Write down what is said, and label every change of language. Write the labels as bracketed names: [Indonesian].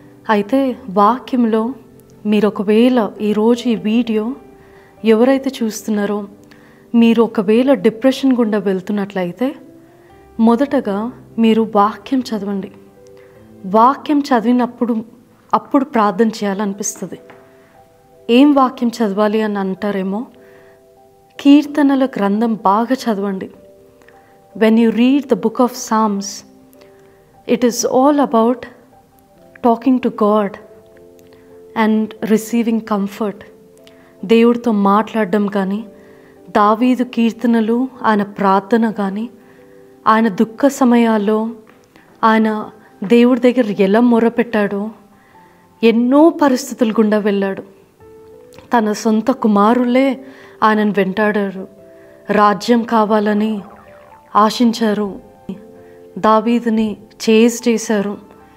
[Telugu] అయితే వాక్యంలో మీరు ఒకవేళ ఈరోజు ఈ వీడియో ఎవరైతే చూస్తున్నారో మీరు ఒకవేళ డిప్రెషన్ గుండా వెళ్తున్నట్లయితే మొదటగా మీరు వాక్యం చదవండి. వాక్యం చదివినప్పుడు ప్రార్థన చేయాలనిపిస్తుంది. ఏం వాక్యం చదవాలి అని అంటారేమో, కీర్తనల గ్రంథం బాగా చదవండి. [English] When you read the book of Psalms, it is all about talking to God and receiving comfort. [Telugu] దేవుడితో మాట్లాడడం కానీ, దావీదు కీర్తనలు, ఆయన ప్రార్థన కానీ, ఆయన దుఃఖ సమయాల్లో ఆయన దేవుడి దగ్గర ఎలా మొరపెట్టాడో, ఎన్నో పరిస్థితులు గుండా వెళ్ళాడు. తన సొంత కుమారులే ఆయనను వెంటాడారు, రాజ్యం కావాలని ఆశించారు, దావీదుని చేశారు.